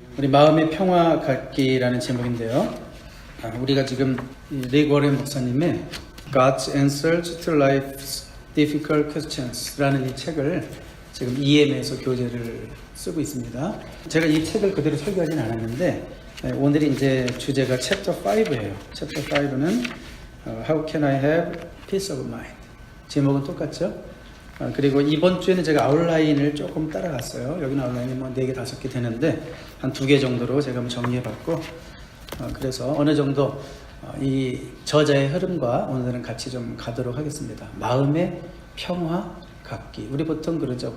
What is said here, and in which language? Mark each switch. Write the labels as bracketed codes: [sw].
[ko] 우리 마음의 평화 갖기라는 제목인데요. 우리가 지금 릭 워렌 목사님의 God's Answers to Life's Difficult Questions라는 이 책을 지금 EM에서 교재를 쓰고 있습니다. 제가 이 책을 그대로 설교하진 않았는데 오늘이 이제 주제가 챕터 5예요. [en] 챕터 5는 How can I have peace of mind? [ko] 제목은 똑같죠? 그리고 이번 주에는 제가 아웃라인을 조금 따라갔어요. 여기는 아웃라인이 뭐 4개, 5개 되는데 한 2개 정도로 제가 한번 정리해봤고 그래서 어느 정도 이 저자의 흐름과 오늘은 같이 좀 가도록 하겠습니다. 마음의 평화 갖기. 우리 보통 그러죠.